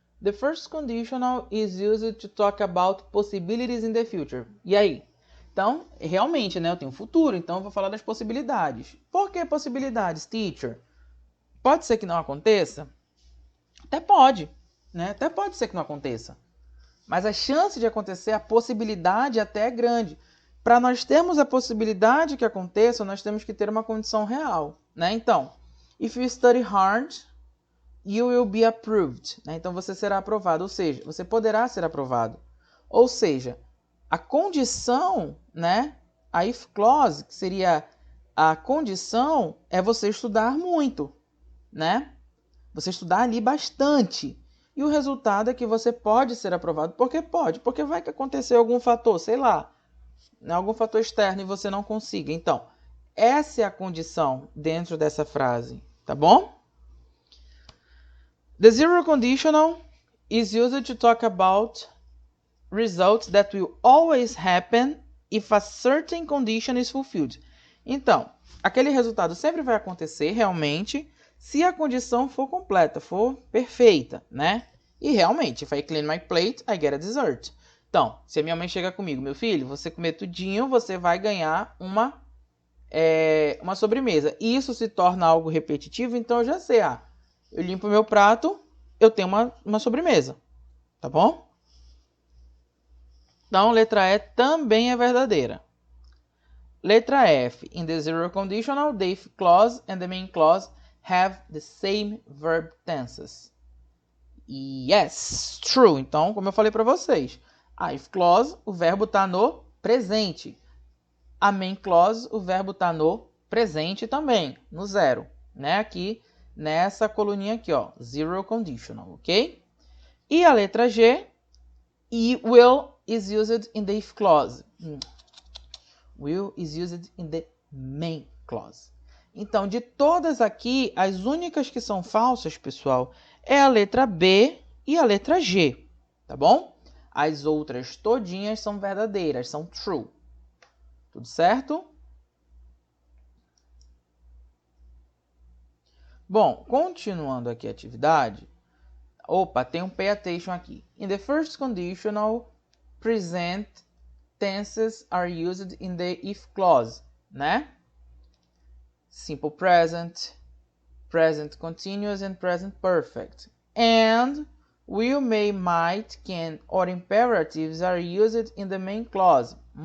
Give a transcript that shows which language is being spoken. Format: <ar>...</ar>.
<en>The first conditional is used to talk about possibilities in the future.</en> <pt>E aí? Então, realmente, né? Eu tenho futuro, então eu vou falar das possibilidades. Por que possibilidades, teacher? Pode ser que não aconteça? Até pode, né? Até pode ser que não aconteça. Mas a chance de acontecer, a possibilidade até é grande. Para nós termos a possibilidade que aconteça, nós temos que ter uma condição real, né?</pt> <en>Então, if you study hard, you will be approved.</en> <pt>Né? Então, você será aprovado, ou seja, você poderá ser aprovado. Ou seja, a condição, né? A if clause, que seria a condição, é você estudar muito, né? Você estudar ali bastante. E o resultado é que você pode ser aprovado. Por que pode? Porque vai que acontecer algum fator, sei lá, algum fator externo e você não consiga. Então, essa é a condição dentro dessa frase, tá bom?</pt> <en>The zero conditional is used to talk about results that will always happen if a certain condition is fulfilled.</en> <pt>Então, aquele resultado sempre vai acontecer realmente se a condição for completa, for perfeita, né? E realmente,</pt> <en>if I clean my plate, I get a dessert.</en> <pt>Então, se a minha mãe chega comigo, meu filho, você comer tudinho, você vai ganhar uma sobremesa. E isso se torna algo repetitivo, então eu já sei, eu limpo meu prato, eu tenho uma sobremesa, tá bom? Então, letra E também é verdadeira. Letra F.</pt> <en>In the zero conditional, the if clause and the main clause have the same verb tenses. Yes, true.</en> <pt>Então, como eu falei para vocês, a if clause, o verbo está no presente. A main clause, o verbo está no presente também, no zero, né? Aqui nessa coluninha aqui, ó, zero conditional, ok? E a letra G,</pt> <en>will is used in the if clause. Will is used in the main clause.</en> <pt>Então, de todas aqui, as únicas que são falsas, pessoal, é a letra B e a letra G, tá bom? As outras todinhas são verdadeiras, são true. Tudo certo? Bom, continuando aqui a atividade. Opa, tem um</pt> <en>pay attention</en> <pt>aqui.</pt> <en>In the first conditional, present tenses are used in the if clause, né? Simple present, present continuous and present perfect. And will, may, might, can or imperatives are used in the main clause.</en>